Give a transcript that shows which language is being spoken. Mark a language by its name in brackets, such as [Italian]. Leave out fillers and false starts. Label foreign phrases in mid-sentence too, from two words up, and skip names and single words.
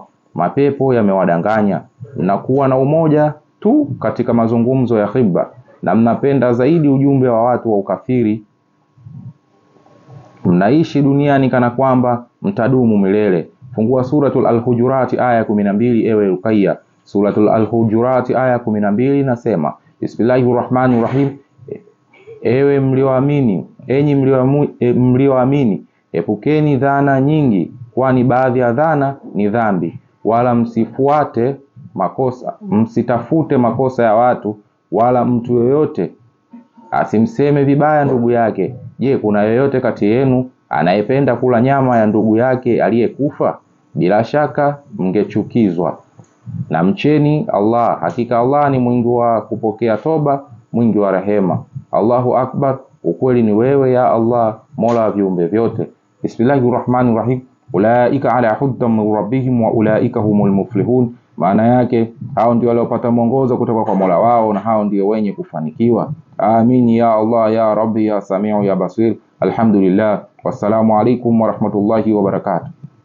[Swahili] Mapepo yamewadanganya, mnakuwa na umoja tu katika mazungumzo ya khiba, na mnapenda zaidi ujumbe wa watu wa ukafiri. Mnaishi duniani kana kwamba mtadumu milele. Fungua suratul Al-Hujurat aya 12, ewe Rukaya. Suratul Al-Hujurat aya 12 nasema: [Arabic] بسم الله الرحمن الرحيم. [Swahili] Ewe mlioamini, enyi mlioamini, epukeni dhana nyingi, kwani baadhi ya dhana ni dhambi, wala msitafute makosa ya watu, wala mtu yoyote asimseme vibaya ndugu yake. Je, kuna yoyote kati yenu anayependa kula nyama ya ndugu yake aliyekufa? Bila shaka mngechukizwa. Na mcheni Allah, hakika Allah ni mwingi wa kupokea toba, mwingi wa rehema. [Arabic] الله أكبر, [Swahili] ukweli ni wewe [Arabic] يا الله, [Swahili] mola wa viumbe vyote. [Arabic] بسم الله الرحمن الرحيم. أولئك على هدى من ربهم وأولئك هم المفلحون, [Swahili] maana yake hao ndio waliopata mwongozo kutoka kwa Mola wao, na hao ndio wenye kufanikiwa. [Arabic] آمين يا الله يا رب يا سميع يا بصير. الحمد لله. والسلام عليكم ورحمة الله وبركاته.